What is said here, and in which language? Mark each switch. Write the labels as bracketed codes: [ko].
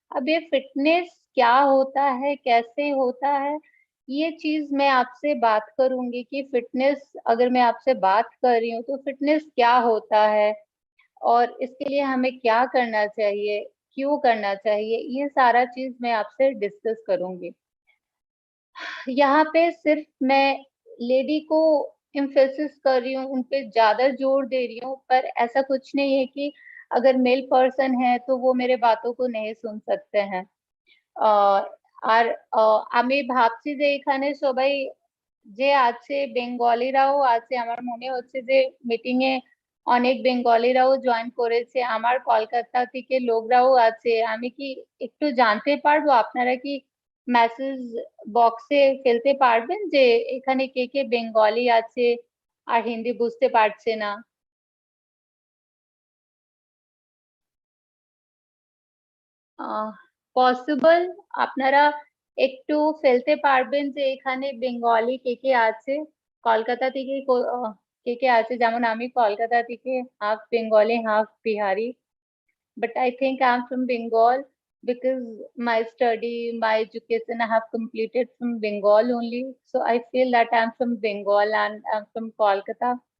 [hi] अब ये फिटनेस क्या होता है, कैसे होता है, ये चीज मैं आपसे बात करूंगी कि फिटनेस, अगर मैं आपसे बात कर रही हूँ तो फिटनेस क्या होता है और इसके लिए हमें क्या करना चाहिए, क्यों करना चाहिए, ये सारा चीज मैं आपसे डिस्कस करूंगी। यहाँ पे सिर्फ मैं लेडी को इम्फेसिस कर रही हूँ, उन पे ज्यादा जोर दे रही हूँ, पर ऐसा कुछ नहीं है कि अगर मेल पर्सन है तो वो मेरे बातों को नहीं सुन सकते हैं। [bn] আর আমি ভাবছি যে এখানে সবাই যে আছে বেঙ্গলিরাও আছে, আমার মনে হচ্ছে যে মিটিং এ অনেক বেঙ্গলিরাও জয়েন করেছে, আমার কলকাতা থেকে লোকরাও আছে। আমি কি একটু জানতে পারবো, আপনারা কি মেসেজ বক্সে ফেলতে পারবেন যে এখানে কে কে বেঙ্গলি আছে আর হিন্দি বুঝতে পারছে না? পসিবল, আপনারা একটু ফেলতে পারবেন যে এখানে বেঙ্গলি কে কে আছে, কলকাতা থেকে কে কে আছে? যেমন আমি কলকাতা থেকে, half Bengali half Bihari, [en] but I think I'm from Bengal because my study, my education I have completed from Bengal only. So I feel that I'm from Bengal and I'm from Kolkata.